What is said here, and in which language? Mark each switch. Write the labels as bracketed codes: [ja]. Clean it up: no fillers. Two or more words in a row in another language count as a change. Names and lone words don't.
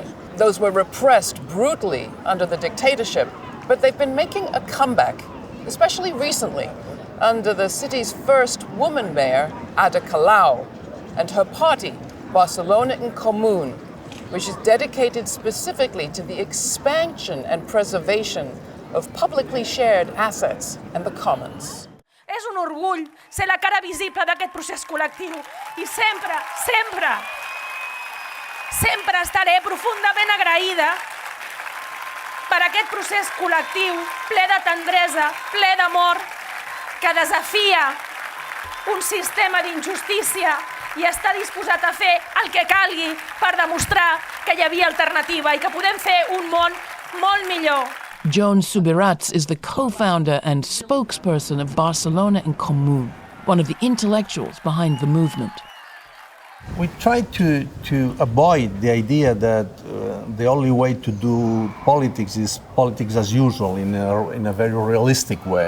[en] Those were repressed brutally under the dictatorship, but they've been making a comeback, especially recently, under the city's first woman mayor, Ada Colau, and her party, Barcelona en Comú, which is dedicated specifically to the expansion and preservation of publicly shared assets and the commons. [ca] És un orgull ser la cara visible d'aquest procés col·lectiu i sempre estaré profundament agraïda per aquest procés col·lectiu ple de tendresa, ple d'amor, que desafia un sistema d'injustícia i està disposat a fer el que calgui per demostrar que hi havia alternativa i que podem fer un món molt millor. [en] Joan Subirats is the co-founder and spokesperson of Barcelona en Comú, one of the intellectuals behind the movement. We try to avoid the idea that the only way to do politics is politics as usual in a very realistic way.